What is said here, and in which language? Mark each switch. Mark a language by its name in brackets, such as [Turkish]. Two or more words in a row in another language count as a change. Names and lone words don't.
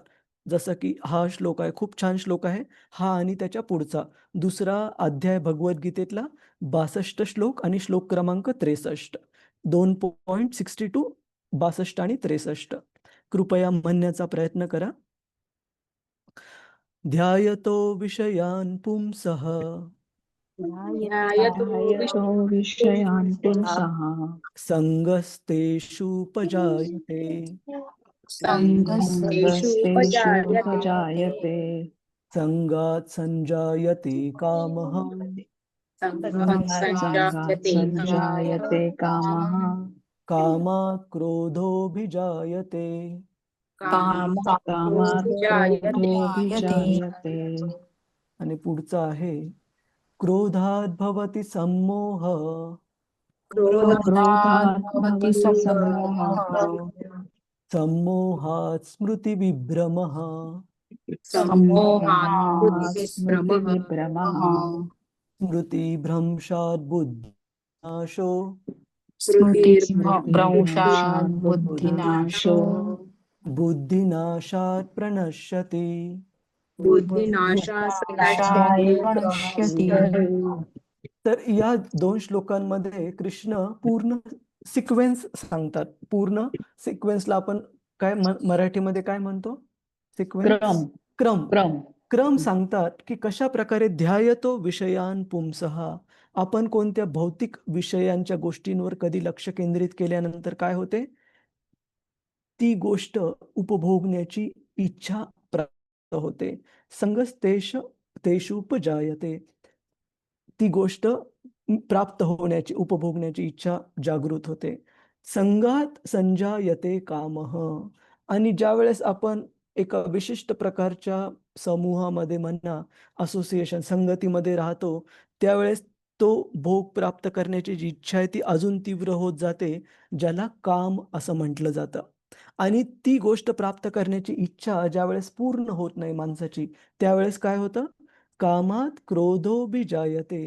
[Marathi] जसं की हा श्लोक आहे, खूप छान श्लोक आहे. हा आणि त्याच्या पुढचा दुसरा अध्याय भगवद्गीतेतला 62 श्लोक आणि श्लोक क्रमांक 63. 2.62, 62 आणि 63. कृपया म्हणण्याचा प्रयत्न करा. [Sanskrit] ध्यायतो विषयान् पुंसः ध्यायतो ध्यायतो विषयान् पुंसः संगस्तेषुपजायते संगस्तेषु संगस्तेषु उपजायते उपजायते संगात् संजायते कामः संगं संगात् संजायते संजायते कामः कामात् क्रोधोऽभिजायते. कामात् कामात् जायते क्रोधोऽभिजायते [Marathi] आणि पुढचा आहे [Sanskrit] क्रोधात् भवति सम्मोह क्रोधात् भवति सम्मोहः सम्मोहात् स्मृतिविभ्रमः सम्मोहात् स्मृतिविभ्रमः स्मृतिविभ्रमः स्मृतिभ्रंशात् बुद्धिनाशो स्मृतिभ्रंशात् बुद्धिनाशो बुद्धिनाशात् प्रणश्यति. बुद्धिनाशात् नाशाय प्रणश्यति. [Marathi] तर या 2 श्लोकांमध्ये कृष्ण पूर्ण सिक्वेन्स सांगतात. पूर्ण सिक्वेन्सला आपण काय मराठीमध्ये काय म्हणतो? सिक्वेन्स, क्रम क्रम. क्रम क्रम सांगतात की कशा प्रकारे [Sanskrit] ध्यायतो विषयान पुंसः. [Marathi] आपण कोणत्या भौतिक विषयांच्या गोष्टींवर कधी लक्ष केंद्रित केल्यानंतर काय होते, ती गोष्ट उपभोगण्याची इच्छा प्राप्त होते. [Sanskrit] संगस्तेष तेषुपजायते. [Marathi] ती गोष्ट प्राप्त होण्याची, उपभोगण्याची इच्छा जागृत होते. [Sanskrit] संगात संजायते कामः. [Marathi] आणि ज्यावेळेस आपण एका विशिष्ट प्रकारच्या समूहामध्ये म्हणा, असोसिएशन, संगतीमध्ये राहतो, त्यावेळेस तो भोग प्राप्त करण्याची जी इच्छा आहे ती अजून तीव्र होत जाते, ज्याला काम असं म्हटलं जातं. आणि ती गोष्ट प्राप्त करण्याची इच्छा ज्यावेळेस पूर्ण होत नाही माणसाची, त्यावेळेस काय होतं, [Sanskrit] कामात क्रोधोभिजायते.